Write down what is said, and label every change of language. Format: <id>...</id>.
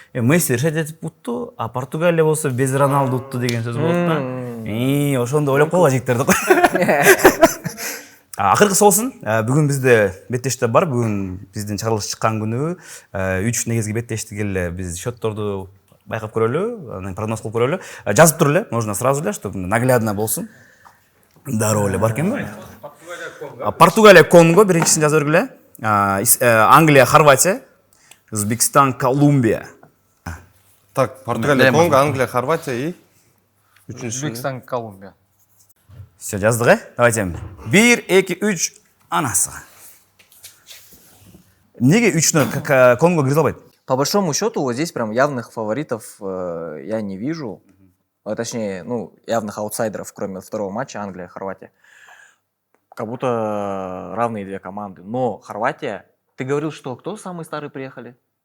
<ky>Месси решать этип утту, а Португалия болсо без Роналду утту деген сөз болот да. Ошондо ойлоп койгула жигиттер деп. Акыркысы болсун, бүгүн бизде беттештер бар. Бүгүн биздин чыгарылыш чыккан күнү 3 негизги беттештик эле биз счетторду байкап көрөлү, анан прогноз кылып көрөлү. Жазып тур эле,</ky> <ru>можно сразу</ru> <ky>эле,</ky> <ru>чтобы наглядно</ru> <ky>болсун. Дароо эле бар экенби? Португалия Конго биринчисин жазып бергиле. Англия Хорватия, Өзбекстан Колумбия.</ky> <ru>Так, Португалия, Конго, Англия, Хорватия и үчүнчүсү</ru> <ky>Өзбекстан, Колумбия.</ky> <ru>Все,</ru> <ky>жаздык,</ky> <ru>Давайте.</ru> <ky>1, 2, 3 анасыга. Неге 3-нө Конго кире албайт?</ky> <ru>По большому счету, вот здесь прям явных фаворитов я не вижу. Точнее, явных аутсайдеров, кроме второго матча Англия-Хорватия. Как будто равные две команды. Но Хорватия... Ты говорил, что кто самые старые приехали?</ru>